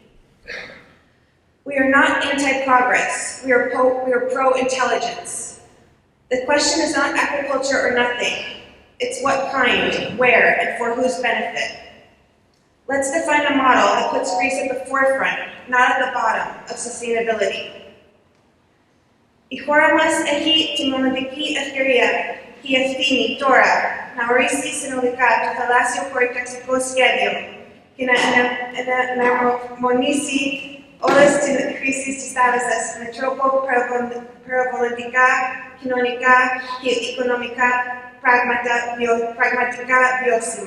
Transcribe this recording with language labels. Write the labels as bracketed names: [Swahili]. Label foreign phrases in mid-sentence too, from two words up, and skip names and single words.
[English] We are not anti-progress, we are pro-intelligence. The question is not aquaculture or nothing. It's what kind, where, and for whose benefit. Let's define a model that puts Greece at the forefront, not at the bottom, of sustainability. [Greek] Η χώρα μας έχει τη μοναδική ευκαιρία και ευθύνη τώρα να ορίσει συνολικά το θαλάσσιο χωροταξικό σχέδιο και να εναρμονίσει όλες τις χρήσεις της θάλασσας με τρόπο περιβαλλοντικά, κοινωνικά και οικονομικά πραγματικά βιώσιμα.